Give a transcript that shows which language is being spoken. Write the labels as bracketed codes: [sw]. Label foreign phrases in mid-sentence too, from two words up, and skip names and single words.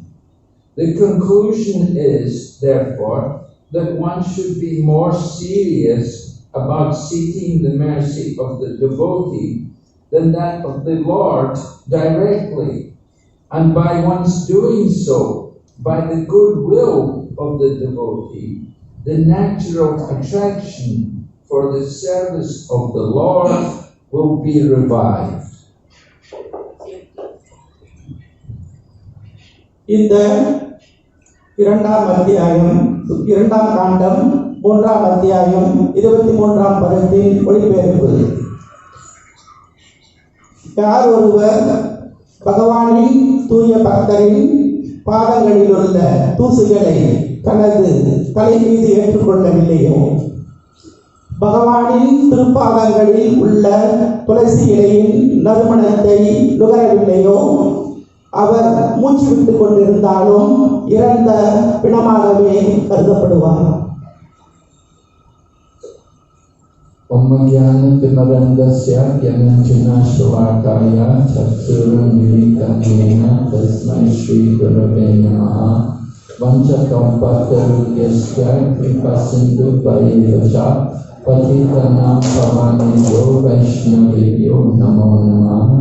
[en] The conclusion is, therefore, that one should be more serious about seeking the mercy of the devotee than that of the Lord directly, and by one's doing so, by the goodwill of the devotee, the natural attraction for the service of the Lord will be revived. [ta] இந்த இரண்டாம் அத்தியாயம், இரண்டாம் காண்டம், மூன்றாம் அத்தியாயம், 23ஆம் பதத்தின் ஒளிபெயர்ப்பு. யார் ஒருவர் பகவானின் தூய பக்தரின் பாதங்களில் உள்ள தூசுகளை தனது தலை மீது ஏற்றுக்கொள்ளவில்லையோ, பகவானின் திருப்பாதங்களில் உள்ள துளசி இலையின் நறுமணத்தை நுகரவில்லையோ, அவர் மூச்சு விட்டுக் கொண்டிருந்தாலும் இறந்த பிணமாகவே கருதப்படுவார். [sa] ओमज्ञानतिमिरान्धस्य ज्ञानाञ्जन शलाकया चक्षुरुन् मीलितं येन तस्मै श्री गुरवे नमः वाञ्छाकल्पतरुभ्यश्च कृपासिन्धुभ्य एवच पतितानां पावनेभ्यो वैष्णवेभ्यो नमो नमः.